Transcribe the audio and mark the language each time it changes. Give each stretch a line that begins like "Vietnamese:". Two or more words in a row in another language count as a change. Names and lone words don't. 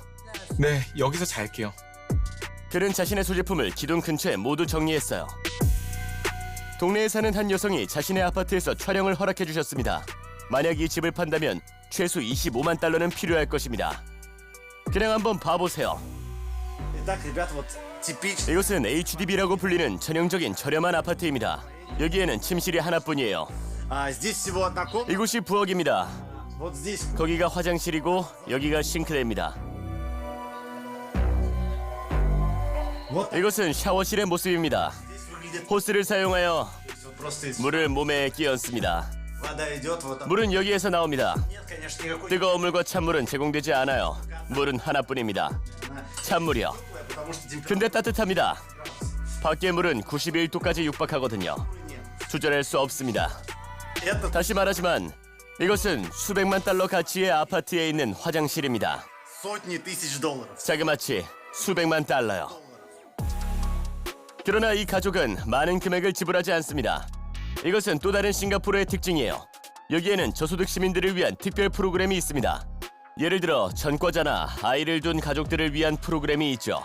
Korean: 네, 여기서 잘게요. 그는 자신의 소지품을 기둥 근처에 모두 정리했어요. 동네에 사는 한 여성이 자신의 아파트에서 촬영을 허락해 주셨습니다. 만약 이 집을 판다면 최소 25만 달러는 필요할 것입니다. 그냥 한번 봐보세요.
Russian: Итак, ребят, вот типичный.
Korean: 이곳은 HDB라고 불리는 전형적인 저렴한 아파트입니다. 여기에는 침실이 하나뿐이에요.
Russian: Здесь всего одна комната.
Korean: 이곳이 부엌입니다.
Russian: Вот здесь.
Korean: 거기가 화장실이고 여기가 싱크대입니다.
Russian: Вот
Korean: 이곳은 샤워실의 모습입니다.
Russian: здесь выглядит.
Korean: 호스를 사용하여
Russian: Вот просто из.
Korean: 물을 몸에 끼얹습니다.
Russian: Вода идет вот.
Korean: 물은 여기에서 나옵니다.
Russian: Нет, конечно, никакой.
Korean: 뜨거운 물과 찬물은 제공되지 않아요. 물은 하나뿐입니다. 찬물이요.
Russian: Потому что температура
Korean: 근데 따뜻합니다. 밖의 물은 91도까지 육박하거든요.
Russian: нет.
Korean: 조절할 수 없습니다.
Russian: Это
Korean: 다시 말하지만 이것은 수백만 달러 가치의 아파트에 있는 화장실입니다.
Russian: сотни тысяч долларов.
Korean: 자그마치 수백만 달러요. 그러나 이 가족은 많은 금액을 지불하지 않습니다. 이것은 또 다른 싱가포르의 특징이에요. 여기에는 저소득 시민들을 위한 특별 프로그램이 있습니다. 예를 들어 전과자나 아이를 둔 가족들을 위한 프로그램이 있죠.